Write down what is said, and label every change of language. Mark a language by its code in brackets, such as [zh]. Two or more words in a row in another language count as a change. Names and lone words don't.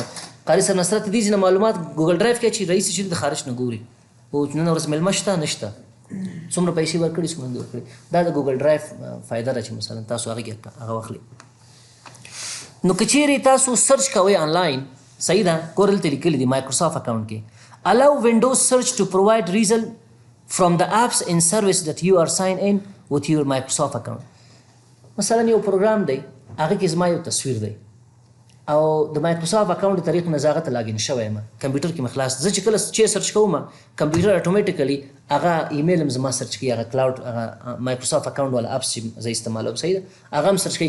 [ps] قاري صاحب نصرت دې ځینې معلومات ګوګل ډرایو کې چې رئیس چې د خارج نه ګوري او نن ورځ میلمه شته نشته څومره پیسې ورکړي څومره نه ورکړي. دا د ګوګل ډرایو فایده ده چې مثلا تاسو هغه کې هغه واخلئ. نو که چیرې تاسو سرچ کوئ آنلاین صحیح ده ګور دلته لیکلي دي مایکروسافټ اکاونټ کې [en] allow Windows search to provide result from the apps in service that you are signed in with your Microsoft account. [ps] مثلا یو پروګرام دی هغه کې زما یو تصویر دی او د مایکروسافټ اکاونټ طریق نه زه هغه ته لاګین شوی یم کمپیوټر کې مې خلاص. زه چې کله چې سرچ کوم کمپیوټر اټومیټیکلی هغه ایمیل هم زما سرچ کوي هغه کلاوډ هغه مایکروسافټ اکاونټ والا اپس چې زه استعمالوم صحیح ده هغه هم سرچ کوي.